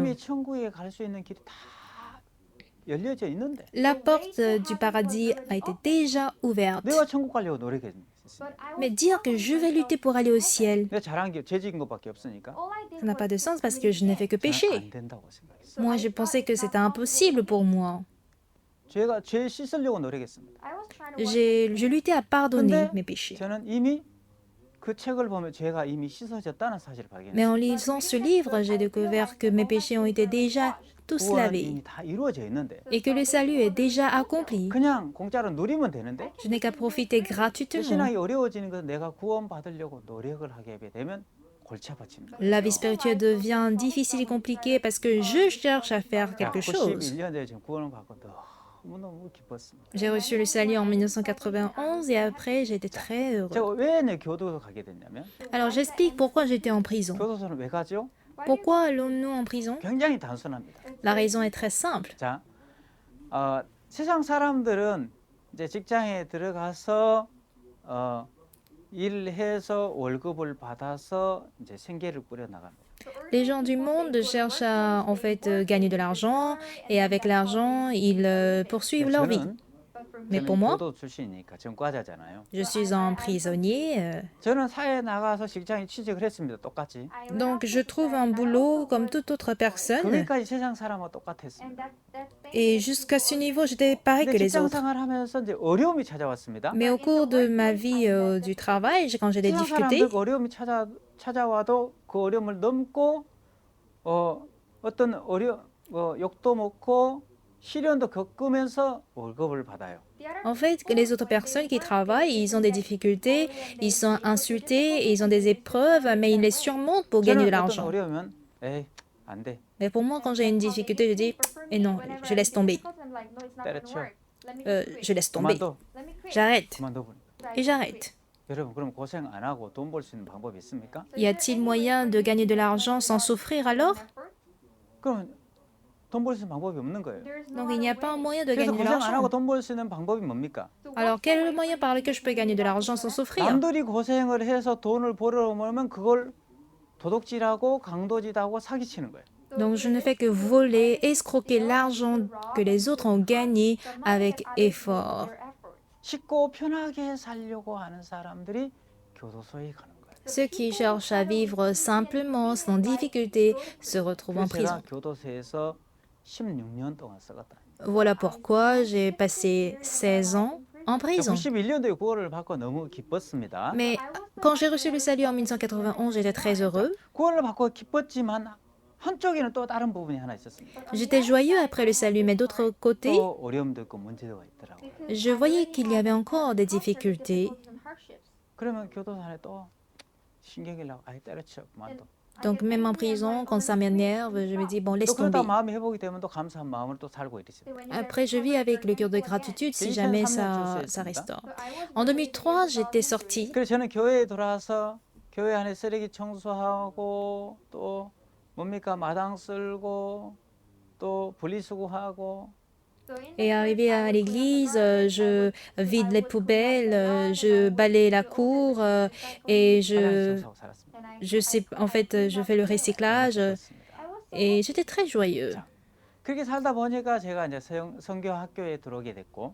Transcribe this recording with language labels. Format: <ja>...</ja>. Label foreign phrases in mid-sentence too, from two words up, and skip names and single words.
<ko>이미 천국에 갈 수 있는 길이 다 열려져 있는데</ko> <fr>La porte du paradis a été déjà ouverte.</fr> <ko>내가 천국 가려고 노력했습니다.</ko> <fr>Mais dire que je vais lutter pour aller au ciel,</fr> <ko>내가 잘한 게 죄짓은 것밖에 없으니까</ko> <fr>ça n'a pas de sens parce que je n'ai fait que</fr> <ko>저는</ko> <fr>pécher.</fr> <ko>안 된다고 생각했어요.</ko> <fr>Moi, je pensais que c'était impossible pour moi.</fr> <ko>죄가 죄 씻으려고 노력했습니다.</ko> <fr>Je luttais à pardonner</fr> <ko>근데</ko> <fr>mes péchés.</fr> <ko>저는 이미 그 책을 보면 죄가 이미 씻어졌다는 사실을</ko> <fr>Mais</fr> <ko>발견했어요.</ko> <fr>en lisant ce livre, j'ai découvert que mes péchés ont été déjà tous</fr> <ko>구원은</ko> <fr>lavés</fr> <ko>이미 다 이루어져 있는데</ko> <fr>et que le salut est déjà accompli.</fr> <ko>그냥 공짜로 누리면 되는데</ko> <fr>Je n'ai qu'à profiter gratuitement.</fr> <ko>신앙이 어려워지는 것은 내가 구원 받으려고 노력을 하게 되면 골치 아파집니다.</ko> <fr>La vie spirituelle devient difficile et compliquée parce que je cherche à faire quelque chose.</fr> <ko>91년에 지금 구원을 받고 너무너무 기뻤습니다.</ko> <fr>J'ai reçu le salut en 1991 et après j'ai été très heureux.</fr> <ko>제가 왜 내 교도소 가게 됐냐면</ko> <fr>Alors j'explique pourquoi j'étais en prison.</fr> <ko>교도소는 왜 가죠?</ko> <fr>Pourquoi allons-nous en prison?</fr> <ko>굉장히 단순합니다.</ko> <fr>La raison est très simple.</fr> <ko>자, 세상 사람들은 이제 직장에 들어가서 일해서 월급을 받아서 이제 생계를 꾸려 나갑니다.</ko> <fr>Les gens du monde cherchent à en fait gagner de l'argent et avec l'argent ils poursuivent leur vie. Mais pour moi,</fr> <ko>교도 출신이니까 전과자잖아요.</ko> <fr>je suis un prisonnier,</fr> <ko>저는 사회에 나가서 직장에 취직을 했습니다. 똑같이.</ko> <fr>donc je trouve un boulot comme toute autre personne</fr> <ko>거기까지 세상 사람과 똑같았습니다.</ko> <fr>et jusqu'à ce niveau j'étais pareil que</fr> <ko>근데</ko> <fr>les</fr> <ko>직장</ko> <fr>autres.</fr> <ko>생활하면서 이제 어려움이 찾아왔습니다.</ko> <fr>Mais au cours de ma vie du travail, quand j'ai des</fr> <ko>세상</ko> <fr>difficultés,</fr> <ko>사람들 어려움이 찾아와도 그 어려움을 넘고 어떤 욕도 먹고 시련도 겪으면서 월급을 받아요.</ko> <fr>en fait, que les autres personnes qui travaillent, ils ont des difficultés, ils sont insultés, ils ont des épreuves, mais ils les surmontent pour gagner de</fr> <ko>저는 어떤</ko> <fr>l'argent.</fr> <ko>어려우면 에이 안 돼.</ko> <fr>Mais pour moi, quand j'ai une difficulté, je dis, et non, je laisse tomber.</fr> <ko>때려쳐.</ko> <fr>Je laisse tomber.</fr> <ko>그만둬.</ko> <fr>J'arrête.</fr> <ko>그만둬.</ko> <fr>Et j'arrête.</fr> <ko>여러분 그럼 고생 안 하고 돈 벌 수 있는 방법이 있습니까?</ko> <fr>Y a-t-il moyen de gagner de l'argent sans souffrir alors?</fr> <ko>그럼 돈 벌 수 있는 방법이 없는 거예요.</ko> <fr>Donc il n'y a pas un moyen de</fr> <ko>그래서</ko> <fr>gagner de</fr> <ko>고생 안 하고</ko> <fr>l'argent.</fr> <ko>돈 벌 수 있는 방법이 뭡니까?</ko> <fr>Alors quel est le moyen par lequel je peux gagner de l'argent sans souffrir?</fr> <ko>남들이 고생을 해서 돈을 벌어오면 그걸 도둑질하고 강도질하고 사기치는 거예요.</ko> <fr>Donc je ne fais que voler, escroquer l'argent que les autres ont gagné avec effort.</fr> <ko>쉽고 편하게 살려고 하는 사람들이 교도소에 가는 거예요.</ko> <fr>Ceux qui cherchent à vivre simplement, sans difficulté, se retrouvent en</fr> <ko>그래서 제가</ko> <fr>prison.</fr> <ko>교도소에서 16년 동안 썩었다.</ko> <fr>Voilà pourquoi j'ai passé 16 ans en prison.</fr> <ko>91년도에 구원을 받고 너무 기뻤습니다.</ko> <fr>Mais quand j'ai reçu le salut en 1991, j'étais très heureux.</fr> <ko>구원을 받고 기뻤지만 한쪽에는 또 다른 부분이 하나 있었습니다.</ko> <fr>J'étais joyeux après le salut, mais d'autre côté,</fr> <ko>또 어려움도 있고 문제가 있더라고요.</ko> <fr>je voyais qu'il y avait encore des difficultés.</fr> <ko>그러면 교도소 안에 또 신경이 나고 아예 때려쳐 그만둬.</ko> <fr>Donc même en prison, quand ça m'énerve, je me dis, bon,</fr> <ko>또</ko> <fr>laisse</fr> <ko>그러다</ko> <fr>tomber.</fr> <ko>마음이 회복이 되면 또 감사한 마음을 또 살고 이랬어요.</ko> <fr>Après, je vis avec le cœur de gratitude si jamais</fr> <ko>2003년</ko> <fr>ça</fr> <ko>출소했습니다.</ko> <fr>restaure. En 2003, j'étais sortie.</fr> <ko>그래서 저는 교회에 돌아와서 교회 안에 쓰레기 청소하고 또 뭡니까 마당 쓸고 또 분리수거하고</ko> <fr>Et arrivée à l'église, je vide les poubelles, je balaye la cour et</fr> <ko>화장실 청소하고 살았습니다.</ko> <fr>je fais le recyclage</fr> <ko>그렇습니다.</ko> <fr>et j'étais très joyeux.</fr> <ko>자, 그렇게 살다 보니까 제가 이제 선교 학교에 들어오게 됐고</ko>